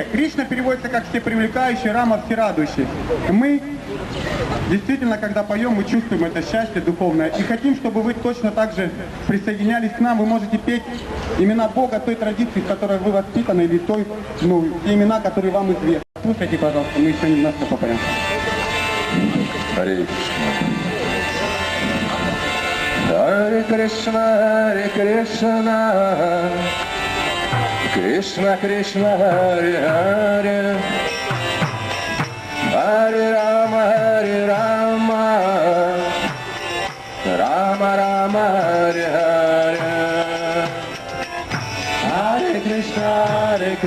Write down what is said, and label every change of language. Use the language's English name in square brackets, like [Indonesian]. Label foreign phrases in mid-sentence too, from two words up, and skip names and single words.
[Russian] Кришна переводится как «всепривлекающий», Рама «всерадующий». И мы действительно, когда поем, мы чувствуем это счастье духовное. И хотим, чтобы вы точно так же присоединялись к нам. Вы можете петь имена Бога той традиции, в которой вы воспитаны, или той, те имена, которые вам известны. Слушайте, пожалуйста, мы еще немножко попоем. Харе Кришна, Харе Кришна, Кришна Кришна, Харе Харе, Харе Рама, Рама Рама, Харе Харе, Харе Кришна,